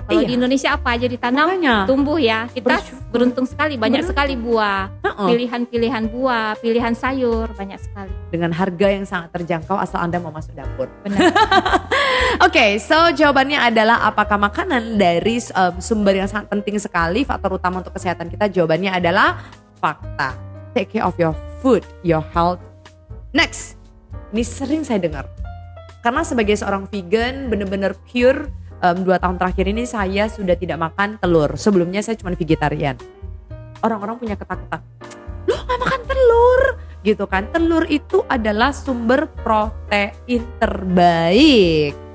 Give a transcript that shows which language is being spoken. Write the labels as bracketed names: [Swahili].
[Indonesian] Kalau di Indonesia apa aja ditanam tumbuh ya. Kita beruntung sekali, banyak sekali buah, pilihan-pilihan buah, pilihan sayur banyak sekali. Dengan harga yang sangat terjangkau asal Anda mau masuk dapur. Benar. So jawabannya adalah apakah makanan dari sumber yang sangat penting sekali, faktor utama untuk kesehatan kita? Jawabannya adalah fakta. [English] Take care of your food, your health. [Indonesian] Next, ini sering saya dengar. Karena sebagai seorang vegan benar-benar pure, 2 tahun terakhir ini saya sudah tidak makan telur. Sebelumnya saya cuma vegetarian. Orang-orang punya ketakutan, loh gak makan telur? Gitu kan, telur itu adalah sumber protein terbaik.